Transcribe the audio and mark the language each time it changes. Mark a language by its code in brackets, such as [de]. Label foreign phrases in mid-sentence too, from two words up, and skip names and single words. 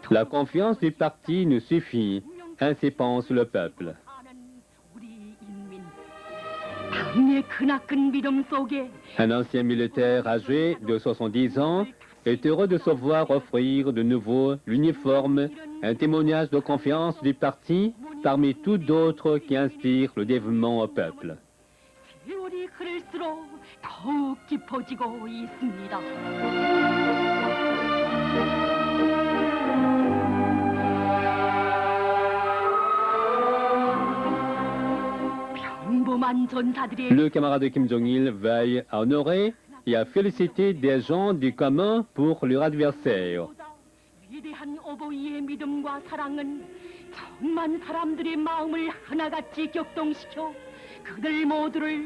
[fr] La confiance du parti nous suffit, ainsi pense le peuple. [ko] 우리 인민. 당의 크나큰 믿음 속에 [fr] Un ancien militaire âgé de 70 ans est heureux de se voir offrir de nouveau l'uniforme, un témoignage de confiance du parti parmi tous d'autres qui inspirent le dévouement au peuple. [ko] 세월이 흐를수록 더욱 깊어지고 있습니다. 평범한 전사들의 [fr] Le camarade Kim Jong-il veille à honorer et à féliciter des gens du commun pour leur adversaire. [ko] 위대한 어버이의 믿음과 사랑은 천만 사람들의 마음을 하나같이 격동시켜 그들 모두를